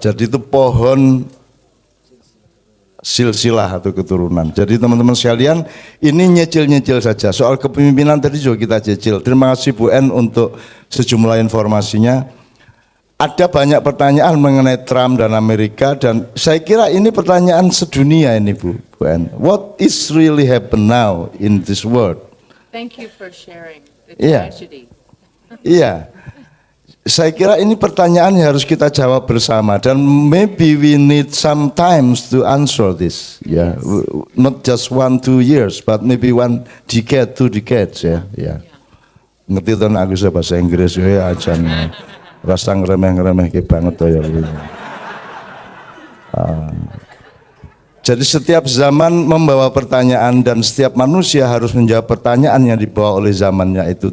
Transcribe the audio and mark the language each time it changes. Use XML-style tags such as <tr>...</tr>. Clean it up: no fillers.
<id>Jadi itu pohon silsilah atau keturunan. Jadi teman-teman sekalian, ini nyecil-nyecil saja. Soal kepemimpinan tadi juga kita cicil. Terima kasih Bu En untuk sejumlah informasinya. Ada banyak pertanyaan mengenai Trump dan Amerika dan saya kira ini pertanyaan sedunia ini Bu En.</id> <en>What is really happen now in this world? Thank you for sharing the</en> <id>Iya.</id> <en>tragedy.</en> <id>Iya. Saya kira ini pertanyaan yang harus kita jawab bersama dan</id> <en>maybe we need some times to answer this. Ya, not just 1-2 years, but maybe 1 decade, 2 decades ya.</en> <id>Ya. Ngerti tuh aku bahasa Inggris ya aja. Rasa ngeremeh-ngeremeh banget tuh ya. Jadi setiap zaman membawa pertanyaan dan setiap manusia harus menjawab pertanyaan yang dibawa oleh zamannya itu.</id>